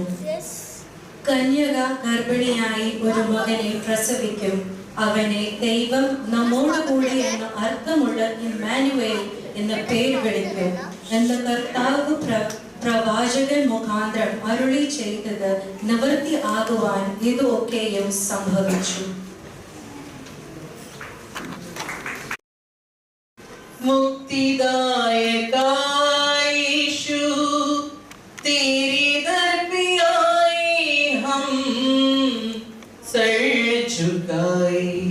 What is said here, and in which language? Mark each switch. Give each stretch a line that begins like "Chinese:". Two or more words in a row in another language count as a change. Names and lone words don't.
Malayalam: കന്യക ഗർഭിണിയായി ഒരു മകനെ പ്രസവിക്കും. അവനെ ദൈവം നമ്മോടുകൂടി എന്ന അർത്ഥമുള്ള ഇമ്മാനുവേൽ എന്ന പേര് വിളിക്കും എന്ന് കർത്താവ് പ്രവാചകൻ മുഖാന്തരം അരുളി ചെയ്തത് നിവൃത്തി ആകുവാൻ ഇത് ഒക്കെയും സംഭവിച്ചു.
Hindi: मुक्तिदायका यीशु तेरी दर पे आए हम सर झुकाए.